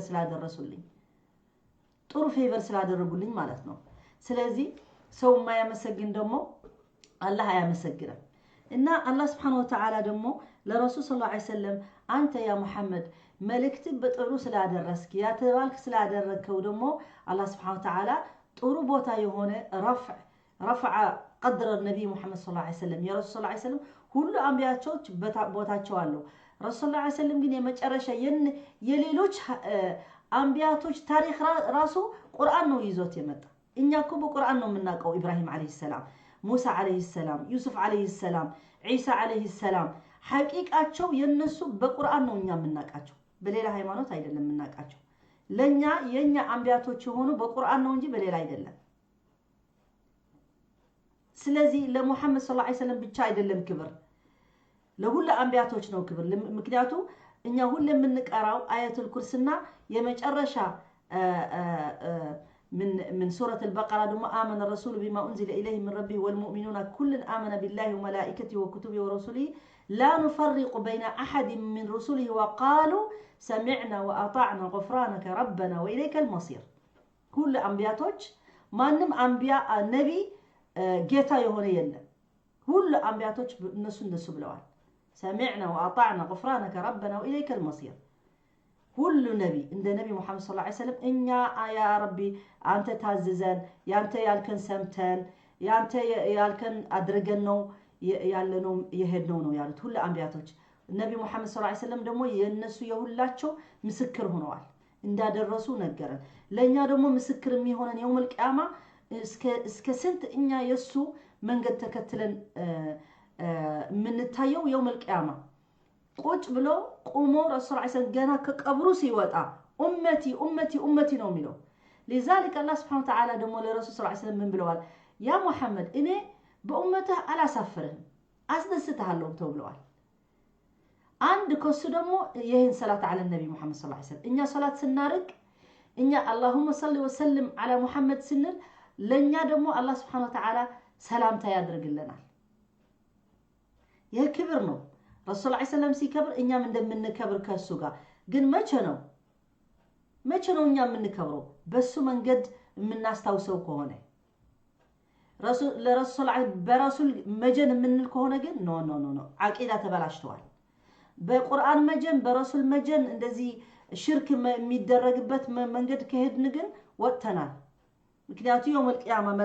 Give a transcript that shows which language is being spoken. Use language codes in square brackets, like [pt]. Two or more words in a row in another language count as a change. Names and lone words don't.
[am] ስላደረሱልኝ ጥሩ ፌቨር ስላደረጉልኝ ማለት ነው ስለዚህ ሰው ማያመሰግን ደግሞ አላህ አያመሰግንም እና አላህ [ar] سبحانه وتعالى [am] ደግሞ ለረሱል [ar] صلى الله عليه وسلم [am] አንተ ያ መሐመድ መልእክት በጥሩ ስላደረስክ ያተባልክ ስላደረከው ደግሞ አላህ [ar] سبحانه وتعالى [am] ጥሩ ቦታ የሆነ [ar] رفع قدر النبي محمد صلى الله عليه وسلم يا رسول الله عليه وسلم [am] ሁሉ አንቢያዎች ቦታቸው አለው [ar] رسول صلى الله عليه وسلم [am] ግን የመጨረሻ የሌሎች አንቢያቶች ታሪክ ራሱ ቁርአን ነው ይዞት የመጣ እኛ እኮ በቁርአን ነው የምናውቀው ኢብራሂም [ar] عليه السلام [am] ሙሳ [ar] عليه السلام [am] ዩሱፍ [ar] عليه السلام [am] ኢሳ [ar] عليه السلام [am] ሐቂቃቸው የነሱ በቁርአን ነው እኛ የምናውቃቸው በሌላ ሃይማኖት አይደለም የምናውቃቸው ለኛ የኛ አንቢያቶች ሆኑ በቁርአን ነው እንጂ በሌላ አይደለም ስለዚህ ለሙሐመድ [ar] صلى الله عليه وسلم [am] ብቻ አይደለም ክብር ለሁሉ አንቢያቶች ነው ክብር ምክንያቱም እኛ ሁሉ የምንቀራው አያቱል ኩርሲና የመጨረሻ [ar] من سورة البقرة دم آمن الرسول بما أنزل إليه من ربه والمؤمنون كل آمن بالله وملائكته وكتبه ورسله لا نفرق بين أحد من رسله وقالوا سمعنا وأطعنا غفرانك ربنا وإليك المصير كل [am] أنبياتوች ማንም አንቢያ ነቢ ጌታ የሆነ የለም ሁሉ አንቢያቶች እነሱ ብለዋል [ar] سمعنا وأطعنا غفرانك ربنا وإليك [am] المصير ሁሉ ነቢ እንደ ነቢ መሐመድ [ar] صلى الله عليه وسلم [am] እኛ [ar] يا ربي [am] አንተ ታዘዘን ያንተ ያልከን ሰምተን ያንተ ያልከን አድርገን ነው ያለነው የሄድነው ነው ያሉት ሁሉ አንቢያቶች ነቢ መሐመድ [ar] صلى الله عليه وسلم [am] ደግሞ የነሱ የሁላቸው ምስክር ሆነዋል እንዳደረሱ ነገረን ለኛ ደግሞ ምስክር የሚሆነን [ar] يوم القيامة [am] እስከ ስንት እኛ የሱ መንገድ ተከትለን ምንታየው [ar] يوم القيامة [am] ቁጭ ብሎ ቆሞ [ar] رسول صلى الله [am] ገና ከቀብሩ ሲወጣ ኡመቲ ነው የሚለው [ar] لذلك الله سبحانه وتعالى [am] ደግሞ ለረሱል ሰለላሁ ምን ብለዋል ያ መሐመድ እኔ በኡመትህ አላሳፍርህም አስደስተሃለሁ ተብለዋል አንድ ከሱ ደግሞ ይሄን ሰላት [ar] على النبي محمد صلى الله عليه وسلم [am] እኛ ሰላት ስናርግ እኛ [ar] اللهم صل وسلم على محمد [am] ስንል ለኛ ደግሞ አላህ [ar] سبحانه وتعالى [am] ሰላምታ ያድርግልናል ይሄ ክብር ነው [ar] رسول صلى الله عليه وسلم [am] ሲከብር እኛም እንደምንከብር ከሱ ጋር ግን መቼ ነው እኛ የምንከብረው በሱ መንገድ የምናስታውሰው ከሆነ ለረሱል በረሱል መጀን የምንል ከሆነ ግን ኖ አቂዳ ተበላሽቷል በቁርአን መጀን በረሱል መጀን እንደዚህ ሽርክ የሚደረግበት መንገድ ከሄድን ግን ወጥተናል ምክንያቱም [ar] يوم القيامة